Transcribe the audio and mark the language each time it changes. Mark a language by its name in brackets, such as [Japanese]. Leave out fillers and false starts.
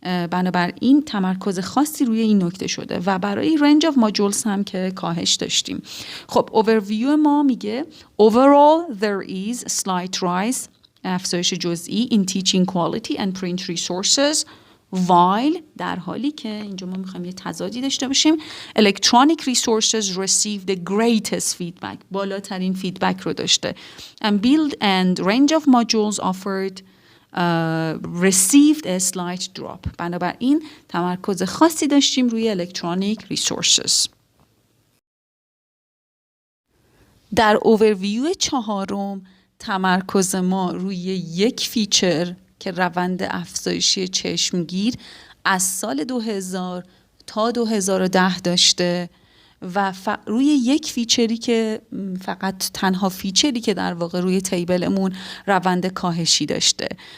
[Persian] بنابراین تمرکز خاصی روی این نکته شده و برای رنج آف ماجولز هم که کاهش داشتیم. خب اوورویو ما میگه [English] overall there is slight rise، [Persian] افزایش جزئی [English] in teaching quality and print resources while [Persian] در حالی که اینجا ما میخوایم یه تضادی داشته باشیم [English] electronic resources receive the greatest feedback، [Persian] بالاترین فیدبک رو داشته [English] and build and range of modules offered received a slight drop. [Persian] بنابراین تمرکز خاصی داشتیم روی electronic resources. در اوورویو 4 تمرکز ما روی یک فیچر که روند افزایشی چشمگیر از سال 2000 تا 2010 داشته و روی یک فیچری که فقط تنها فیچری که در واقع روی تیبلمون روند کاهشی داشته.